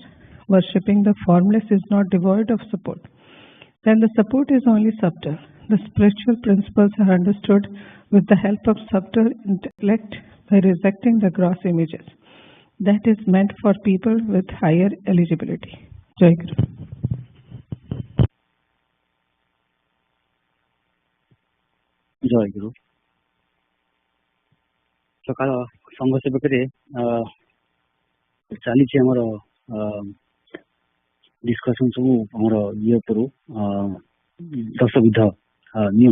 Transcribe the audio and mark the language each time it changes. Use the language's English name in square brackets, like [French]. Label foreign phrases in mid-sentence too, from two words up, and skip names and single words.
[English] Worshipping the formless is not devoid of support. Then the support is only subtle. The spiritual principles are understood with the help of subtle intellect by rejecting the gross images. That is meant for people with higher eligibility. Jai Guru. [Odia] ଜୟ ଗୁରୁ। ସକାଳ ସଂଘ ସେବକରେ ଚାଲିଛି ଆମର ଡିସ୍କସନ୍ ସବୁ ଆମର ଇଏ ଉପରୁ 10 ବିଧ ନିୟମ।